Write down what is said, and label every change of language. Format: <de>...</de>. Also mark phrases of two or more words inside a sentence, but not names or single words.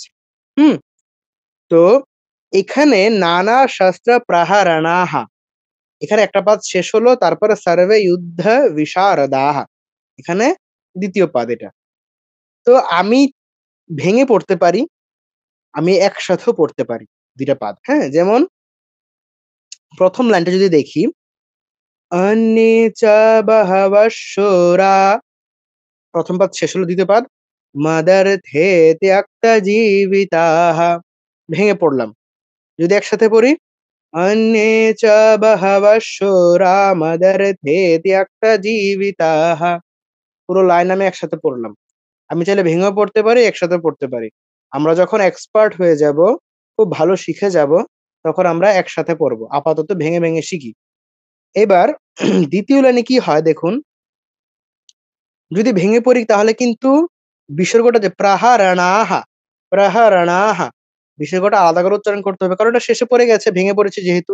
<bn>হুম তো এখানে</bn> <sa>নানা শস্ত্র প্রহরণাহা,</sa> <bn>এখানে একটা পাদ শেষ হলো, তারপরে</bn> <sa>সর্বে যুদ্ধ বিশারদাহা,</sa> <bn>এখানে দ্বিতীয় পাদ এটা। তো আমি ভেঙে পড়তে পারি, আমি একসাথেও পড়তে পারি দুইটা পাদ। হ্যাঁ, যেমন প্রথম লাইনটা যদি দেখি,</bn> <sa>अन्ये च बहवः शूरा,</sa> <bn>প্রথম পাদ শেষ হলো, দ্বিতীয় পাদ</bn> <sa>মদর্থে ত্যক্তজীবিতাः,</sa> <bn>ভেঙে পড়লাম। যদি একসাথে পড়ি,</bn> <sa>अन्ये च बहवः शूरा मदर्थे त्यक्तजीविताः,</sa> <bn>পুরো লাইন আমি একসাথে পড়লাম। আমি চাইলে ভেঙেও পড়তে পারি, একসাথে পড়তে পারি। আমরা যখন এক্সপার্ট হয়ে যাব, খুব ভালো শিখে যাব, তখন আমরা একসাথে পড়বো। আপাতত ভেঙে ভেঙে শিখি। এবার দ্বিতীয় লাইনে কি হয় দেখুন, যদি ভেঙে পড়ি তাহলে কিন্তু বিসর্গটা যে প্রাহারাণাহা, প্রাহারাণাহা, বিসর্গটা আলাদা করে উচ্চারণ করতে হবে, কারণ এটা শেষে পড়ে গেছে, ভেঙে পড়েছে যেহেতু।</bn>